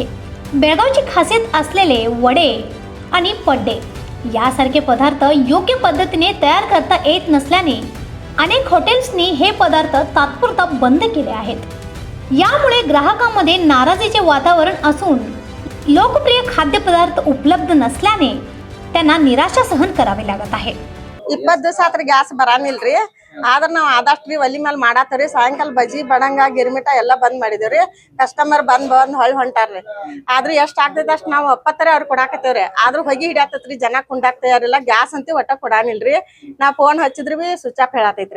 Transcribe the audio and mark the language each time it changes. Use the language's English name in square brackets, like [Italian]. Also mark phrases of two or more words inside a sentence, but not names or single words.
[Marathi] बेळगावची खासियत असलेले वडे आणि पड्डे यासारखे पदार्थ योग्य पद्धतीने तयार करता येत नसल्याने अनेक हॉटेल्सनी हे पदार्थ तात्पुरता बंद केले आहेत। यामुळे ग्राहकांमध्ये नाराजीचे वातावरण असून लोकप्रिय खाद्यपदार्थ उपलब्ध नसल्याने त्यांना निराशा सहन करावी लागत आहे। [Kannada] 20 ದಿವಸ ಆತ್ರಿ ಗ್ಯಾಸ್ ಬರಾನಿಲ್ರಿ। ಆದ್ರ ನಾವು ಆದಷ್ಟು ಒಲಿ ಮೇಲೆ ಮಾಡಾತವ್ರಿ। ಸಾಯಂಕಾಲ ಬಜ್ಜಿ ಬಡಂಗ ಗಿರ್ಮಿಟ ಎಲ್ಲ ಬಂದ್ ಮಾಡಿದೇವ್ರಿ। ಕಸ್ಟಮರ್ ಬಂದ್ ಹೊಳ್ ಹೊಂಟಾರ್ರಿ। ಆದ್ರೆ ಎಷ್ಟ್ ಆಗ್ತೈತೆ ಅಷ್ಟ್ ನಾವು ಒಪ್ಪತ್ತರೆ ಅವ್ರು ಕೊಡಾಕತ್ತೇವ್ರಿ। ಆದ್ರೂ ಹೊಗಿ ಹಿಡಿಯಾತೈತ್ರಿ, ಜನ ಕುಂಡಾಕ್ತಾರಿಲ್ಲ। ಗ್ಯಾಸ್ ಅಂತ ಒಟ್ಟ ಕೊಡಾನಿಲ್ರಿ। ನಾ ಫೋನ್ ಹಚ್ಚಿದ್ರಿ ಬಿ [English] switch off [Kannada] ಹೇಳತೈತ್ರಿ।